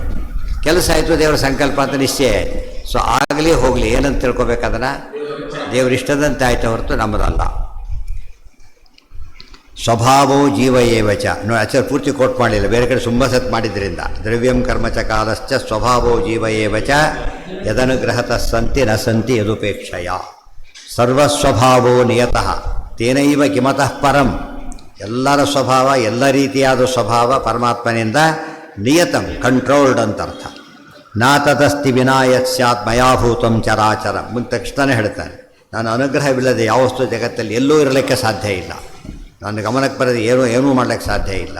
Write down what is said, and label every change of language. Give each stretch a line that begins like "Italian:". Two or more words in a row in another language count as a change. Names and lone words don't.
Kannada: ಕೆಲಸ ಆಯಿತು, ದೇವರ ಸಂಕಲ್ಪ ಅಂತ ನಿಶ್ಚಯ ಆಯಿತು. ಸೊ ಆಗಲಿ ಹೋಗಲಿ ಏನಂತ ತಿಳ್ಕೊಬೇಕದನ್ನು, ದೇವ್ರ ಇಷ್ಟದಂತೆ ಆಯಿತು ಹೊರತು ನಮ್ಮದಲ್ಲ.
Sanskrit: ಸ್ವಭಾವೋ ಜೀವ ಏವಚ.
Kannada: ನೋಡಿ ಆಚಾರ್ಯ ಪೂರ್ತಿ ಕೋಟ್ ಮಾಡಲಿಲ್ಲ, ಬೇರೆ ಕಡೆ ತುಂಬ ಸತ್ ಮಾಡಿದ್ರಿಂದ.
Sanskrit: ದ್ರವ್ಯಂ ಕರ್ಮಚ ಕಾಲಶ್ಚ ಸ್ವಭಾವೋ ಜೀವ ಏವಚ ಯದನುಗ್ರಹತಃ ಸಂತಿ ನ ಸಂತಿ ಯದುಪೇಕ್ಷಯ. ಸರ್ವಸ್ವಭಾವೋ ನಿಯತಃ ತೇನೈವ ಕಿಮತಃ ಪರಂ.
Kannada: ಎಲ್ಲರ ಸ್ವಭಾವ, ಎಲ್ಲ ರೀತಿಯಾದ ಸ್ವಭಾವ ಪರಮಾತ್ಮನಿಂದ ನಿಯತಂ, ಕಂಟ್ರೋಲ್ಡ್ ಅಂತ ಅರ್ಥ.
Sanskrit: ನಾ ತದಸ್ತಿ ವಿನಾಯತ್ ಸ್ಯಾತ್ ಮಯಾಭೂತಂ ಚರಾಚರ.
Kannada: ಮುಂದೆ ತಕ್ಷಣ ಹೇಳ್ತಾನೆ, ನಾನು ಅನುಗ್ರಹವಿಲ್ಲದೆ ಯಾವ ವಸ್ತು ಜಗತ್ತಲ್ಲಿ ಎಲ್ಲೂ ಇರಲಿಕ್ಕೆ ಸಾಧ್ಯ ಇಲ್ಲ, ನನ್ನ ಗಮನಕ್ಕೆ ಬರೋದು ಏನೂ ಮಾಡಲಿಕ್ಕೆ ಸಾಧ್ಯ ಇಲ್ಲ.